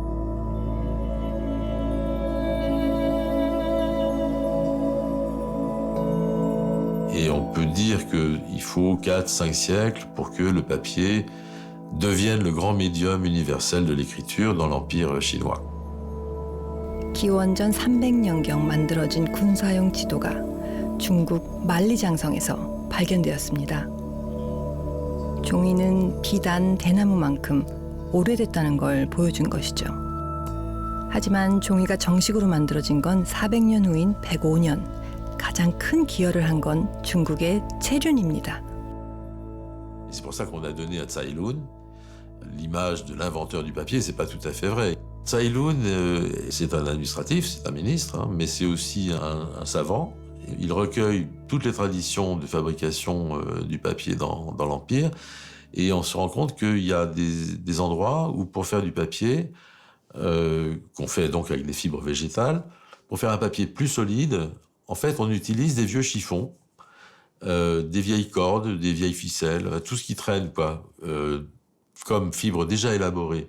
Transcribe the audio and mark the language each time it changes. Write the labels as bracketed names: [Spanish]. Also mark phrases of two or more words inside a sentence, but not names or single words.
[French] Et on peut dire qu'il faut 4-5 siècles pour que le papier devienne le grand médium universel de l'écriture dans l'Empire chinois. [Korean] 기원전 300년경 만들어진 군사용 지도가 중국 만리장성에서 발견되었습니다. 종이는 비단 대나무만큼 오래됐다는 걸 보여준 것이죠. 하지만 종이가 정식으로 만들어진 건 400년 후인 105년, 가장 큰 기여를 한 건 중국의 체륜입니다. [French] C'est pour ça qu'on a donné à Tsai Lun l'image de l'inventeur du papier. C'est pas tout à fait vrai. Tsai Lun, c'est un administratif, c'est un ministre, mais c'est aussi un savant. Il recueille toutes les traditions de fabrication du papier dans l'Empire, et on se rend compte qu'il y a des endroits où, pour faire du papier, qu'on fait donc avec des fibres végétales, pour faire un papier plus solide, en fait, on utilise des vieux chiffons, des vieilles cordes, des vieilles ficelles, tout ce qui traîne, quoi, comme fibres déjà élaborées.